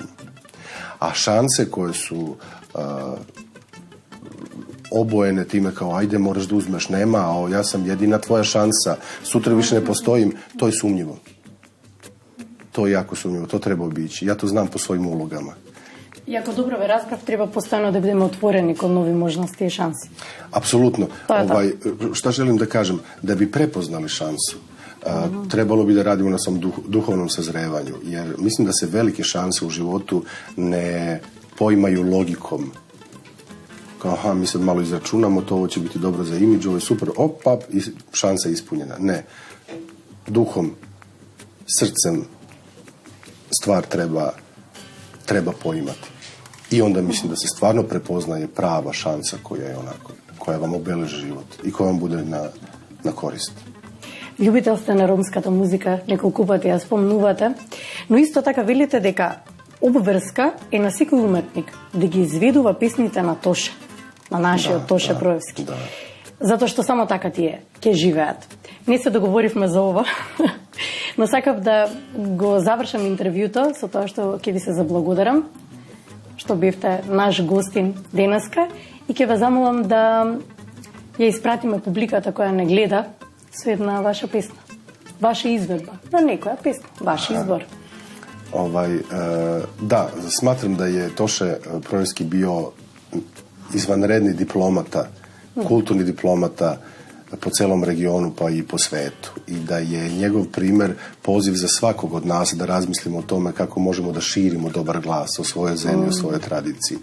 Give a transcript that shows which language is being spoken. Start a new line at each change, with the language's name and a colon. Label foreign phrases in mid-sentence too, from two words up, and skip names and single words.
Serbian: A šanse koje su obojene time kao ajde moraš da uzmeš, nema, a ja sam jedina tvoja šansa, sutra više ne postojim, to je sumnjivo. To je jako sumnjivo, to treba obići. Ja to znam po svojim ulogama.
Macedonian: И ако добро ве разбрав, треба постојано да бидеме отворени кон нови можности и шанси.
Serbian: Apsolutno. Šta želim da kažem? Da bi prepoznali šansu, trebalo bi da radimo na svom duhovnom sazrevanju, jer mislim da se velike šanse u životu ne poimaju logikom. Kao, aha, mi sad malo izračunamo, to ovo će biti dobro za imidž, ovo je super, opap, i šansa je ispunjena. Ne. Duhom, srcem stvar treba poimati. I onda mislim da se stvarno prepoznaje prava šansa koja vam obeleži život i koja vam bude na korist.
Macedonian: Љубител сте на ромската музика, неколку пати ја спомнувате, но исто така велите дека обврска е на секој уметник да ги изведува песните на Тоше, на нашиот Тоше Проевски. Да. Затоа што само така тие ќе живеат. Не се договоривме за ова, но сакав да го завршам интервјуто со тоа што ќе ви се заблагодарам, што бевте наш гостин денеска и ќе ве замолам да ја испратиме публиката која не гледа со една ваша песна. Ваша изведба. На некоја песна. Ваш избор.
Serbian: Da, smatram da je Toše Proevski bio izvanredni diplomata, kulturni diplomata po celom regionu pa i po svetu. I da je njegov primer poziv za svakog od nas da razmislimo o tome kako možemo da širimo dobar glas o svojoj zemlji, o svojoj tradiciji.